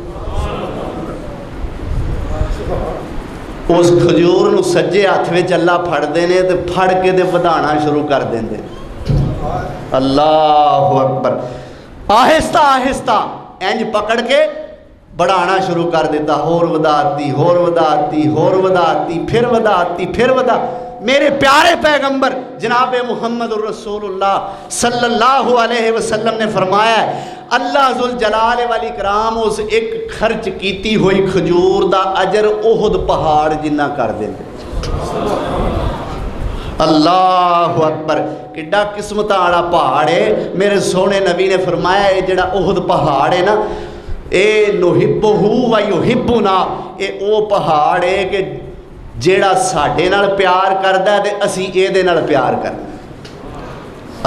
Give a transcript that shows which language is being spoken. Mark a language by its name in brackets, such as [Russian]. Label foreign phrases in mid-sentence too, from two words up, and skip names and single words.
[Punjabi] اس کھجور نوں سجے ہتھ وچ اللہ پھڑدے نے تے پھڑ کے تے ودھانا شروع کر دیندے. [Arabic] الله أكبر. [Punjabi] آہستہ آہستہ انج پکڑ کے بڑھانا شروع کر دیتا، ہور ودھاتی ہور ودھاتی ہور ودھاتی، فر ودھاتی فر ودھا. میرے پیارے پیغمبر جناب محمد رسول اللہ [Arabic] صلى الله عليه وسلم [Punjabi] نے فرمایا اللہ [Arabic] ذو الجلال والإكرام [Punjabi] اس ایک خرچ کیتی ہوئی کھجور دا اجر احد پہاڑ جنا کر دیندے. [Arabic] الله أكبر. [Punjabi] کڈا قسمت والا پہاڑ ہے۔ میرے سونے نبی نے فرمایا یہ جیہڑا احد پہاڑ ہے نا، اے [Arabic] نحبه ويحبنا, [Punjabi] یہ او پہاڑ ہے کہ جیہڑا ساڈے نال پیار کردا تے اسی ایہدے نال پیار کرنا.